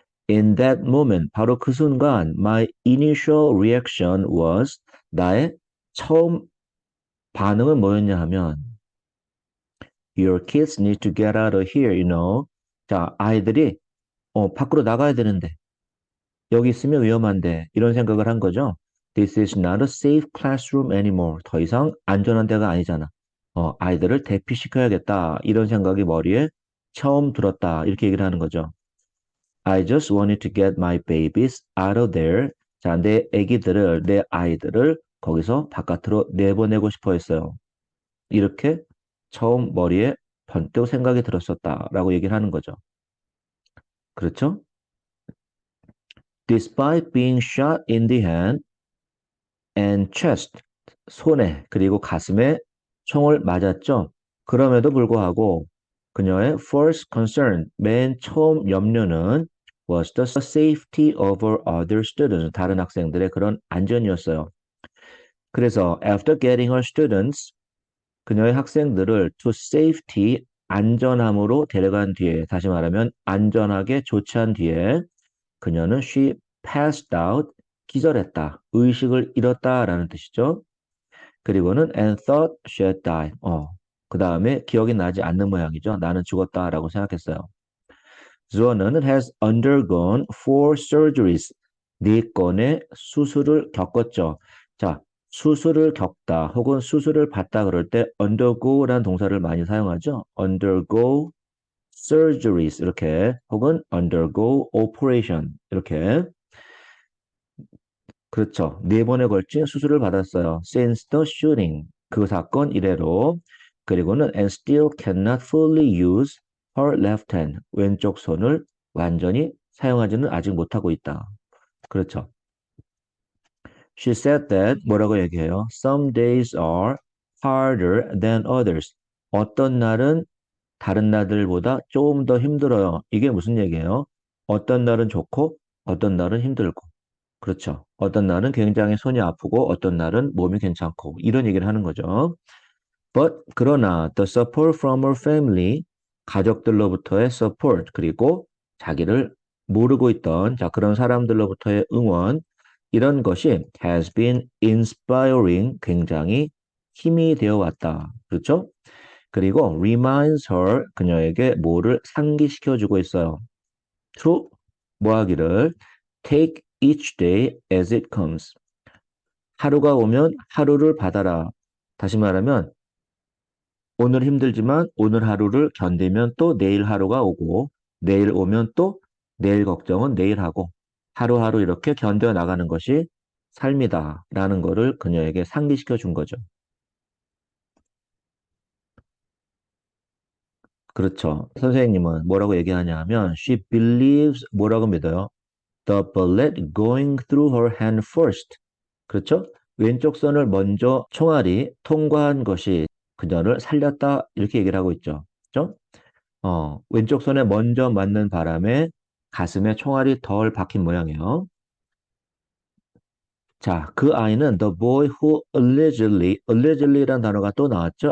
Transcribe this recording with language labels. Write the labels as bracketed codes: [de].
[en] In that moment, [ko] 바로 그 순간, [en] my initial reaction was, [ko] 나의 처음 반응은 뭐였냐 하면, [en] your kids need to get out of here, you know. [ko] 자, 아이들이, 밖으로 나가야 되는데, 여기 있으면 위험한데 이런 생각을 한 거죠. [en] This is not a safe classroom anymore. [ko] 더 이상 안전한 데가 아니잖아. 아이들을 대피시켜야겠다. 이런 생각이 머리에 처음 들었다. 이렇게 얘기를 하는 거죠. [en] I just wanted to get my babies out of there. [ko] 자, 내 아기들을, 내 아이들을 거기서 바깥으로 내보내고 싶어 했어요. 이렇게 처음 머리에 번뜩 생각이 들었었다라고 얘기를 하는 거죠. 그렇죠? [en] Despite being shot in the hand, and chest, [ko] 손에 그리고 가슴에 총을 맞았죠. 그럼에도 불구하고 그녀의 [en] first concern, [ko] 맨 처음 염려는 [en] was the safety of her other students, [ko] 다른 학생들의 그런 안전이었어요. 그래서 [en] after getting her students, [ko] 그녀의 학생들을 [en] to safety, [ko] 안전함으로 데려간 뒤에, 다시 말하면 안전하게 조치한 뒤에 그녀는 she [en] passed out, [ko] 기절했다, 의식을 잃었다라는 뜻이죠. 그리고는 [en] and thought she had died. [ko] 그 다음에 기억이 나지 않는 모양이죠. 나는 죽었다라고 생각했어요. 주어는 [en] has undergone four surgeries. [ko] 네 건의 수술을 겪었죠. 자, 수술을 겪다 혹은 수술을 받다 그럴 때 undergo라는 동사를 많이 사용하죠. undergo surgeries 이렇게 혹은 undergo operation 이렇게 그렇죠. 네 번에 걸친 수술을 받았어요. [en] Since the shooting. [ko] 그 사건 이래로. 그리고는 [en] and still cannot fully use her left hand. [ko] 왼쪽 손을 완전히 사용하지는 아직 못하고 있다. 그렇죠. [en] She said that [ko] 뭐라고 얘기해요? [en] Some days are harder than others. [ko] 어떤 날은 다른 날들보다 조금 더 힘들어요. 이게 무슨 얘기예요? 어떤 날은 좋고 어떤 날은 힘들고. 그렇죠. 어떤 날은 굉장히 손이 아프고 어떤 날은 몸이 괜찮고 이런 얘기를 하는 거죠. But 그러나 [en] the support from her family [ko] 가족들로부터의 support 그리고 자기를 모르고 있던 자 그런 사람들로부터의 응원 이런 것이 [en] has been inspiring [ko] 굉장히 힘이 되어 왔다. 그렇죠? 그리고 [en] reminds her [ko] 그녀에게 뭐를 상기시켜 주고 있어요. [en] to [ko] 뭐 하기를 [en] take each day as it comes. [ko] 하루가 오면 하루를 받아라. 다시 말하면 오늘 힘들지만 오늘 하루를 견디면 또 내일 하루가 오고 내일 오면 또 내일 걱정은 내일 하고 하루하루 이렇게 견뎌 나가는 것이 삶이다 라는 거를 그녀에게 상기시켜 준 거죠. 그렇죠. 선생님은 뭐라고 얘기하냐 하면 [en] she believes [ko] 뭐라고 믿어요? [en] The bullet going through her hand first. [ko] 그렇죠? 왼쪽 손을 먼저 총알이 통과한 것이 그녀를 살렸다 이렇게 얘기를 하고 있죠. 그렇죠? 왼쪽 손에 먼저 맞는 바람에 가슴에 총알이 덜 박힌 모양이에요. 자, 그 아이는 [en] the boy who allegedly [ko] 라는 단어가 또 나왔죠.